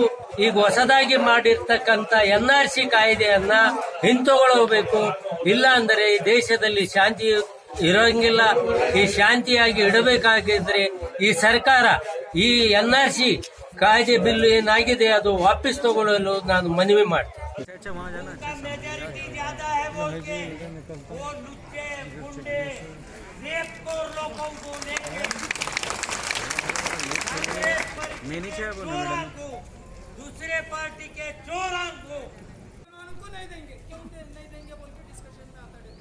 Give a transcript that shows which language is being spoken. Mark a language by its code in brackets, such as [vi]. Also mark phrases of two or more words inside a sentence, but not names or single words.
[kn] ಈಗ ಹೊಸದಾಗಿ ಮಾಡಿರ್ತಕ್ಕಂಥ ಎನ್ಆರ್ಸಿ ಕಾಯ್ದೆಯನ್ನ ಹಿಂತಗೊಳ್ಳಬೇಕು. ಇಲ್ಲ ಅಂದರೆ ಈ ದೇಶದಲ್ಲಿ ಶಾಂತಿ ಇರೋಂಗಿಲ್ಲ. ಈ ಶಾಂತಿಯಾಗಿ ಇಡಬೇಕಾಗಿದ್ರೆ ಈ ಸರ್ಕಾರ ಈ ಎನ್ಆರ್ಸಿ ಕಾಯ್ದೆ ಬಿಲ್ಲು ಏನಾಗಿದೆ ಅದು ವಾಪಸ್ ತಗೊಳ್ಳಲು ನಾನು ಮನವಿ ಮಾಡ್ತೀನಿ. [hi] दूसरे पार्टी के चोरों को नहीं देंगे, क्यों नहीं देंगे बोल के डिस्कशन में आता है।